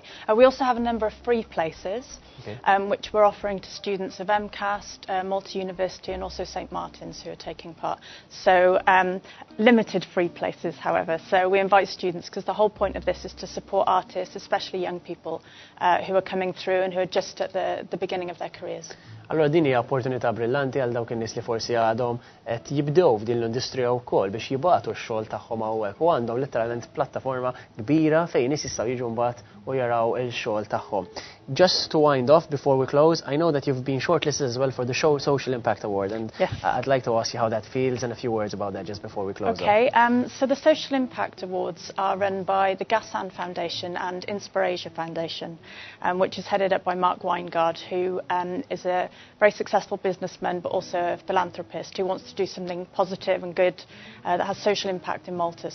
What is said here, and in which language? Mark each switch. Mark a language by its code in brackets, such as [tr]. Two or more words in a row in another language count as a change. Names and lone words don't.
[en] We also have a number of free places, which we're offering to students of MCAST, Malta University, and also St Martin's who are taking part. So limited free places, however. So we invite students, because the whole point of this is to support artists, especially young people who are coming through and who are just at the beginning of their careers. [mt] Allora din hija opportunità brillanti għal dawk in-nies li forsi għadhom qed jibdew f'din l-industrija wkoll biex jibgħatu x-xogħol tagħhom hawnhekk u għandhom letteralment plattaforma kbira fejn nies jistgħu jiġu mbagħad u jaraw il-xogħol tagħhom. [en] Just to wind off before we close, I know that you've been shortlisted as well for the Social Impact Award, and I'd like to ask you how that feels and a few words about that just before we close. Okay, so the Social Impact Awards are run by the Gassan Foundation and Inspirasia Foundation, which is headed up by Mark Weingard, who is a very successful businessman but also a philanthropist who wants to do something positive and good that has social impact in Malta.